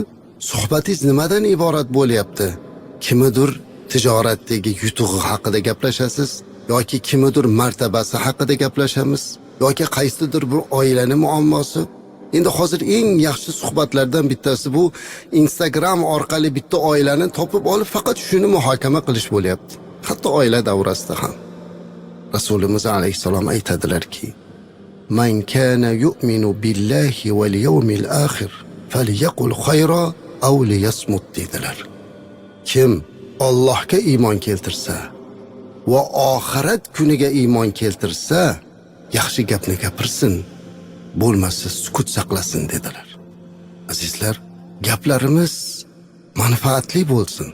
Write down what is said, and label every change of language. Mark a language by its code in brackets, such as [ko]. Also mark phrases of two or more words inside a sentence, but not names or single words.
[uz] Suhbatingiz nimadan iborat bo'lyapti? Kimidir tijoratdagi yutug'i haqida gaplashasiz, yoki kimidir martabasi haqida gaplashamiz, yoki qaysidir bir oilaning muammosi. Endi hozir eng yaxshi suhbatlardan bittasi bu Instagram orqali bitta oilani topib olib faqat shuni muhokama qilish bo'lyapti. Hatto oila davrasida ham. Rasulimiz alayhissalom aytadilarki: [ar] "من كان يؤمن بالله واليوم الآخر فليقل خيرا أو ليصمت" dedilar. [uz] Kim Allohga iymon keltirsa va oxirat kuniga iymon keltirsa, yaxshi gapni gapirsin, bo'lmasa sukut saqlasin dedilar. Azizlar, gaplarimiz manfaatli bo'lsin.